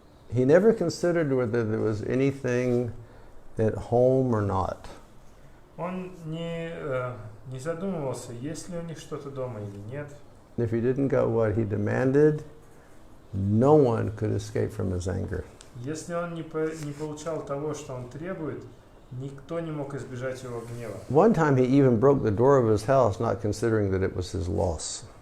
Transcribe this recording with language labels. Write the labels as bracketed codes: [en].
[en] He never considered whether there was anything at home or not. [ru] Он не задумывался, есть ли у них что-то дома или нет. [en] If he didn't get what he demanded, no one could escape from his anger. [ru] Если он не получал того, что он требует, никто не мог избежать его гнева. [en] One time he even broke the door of his house, not considering that it was his loss.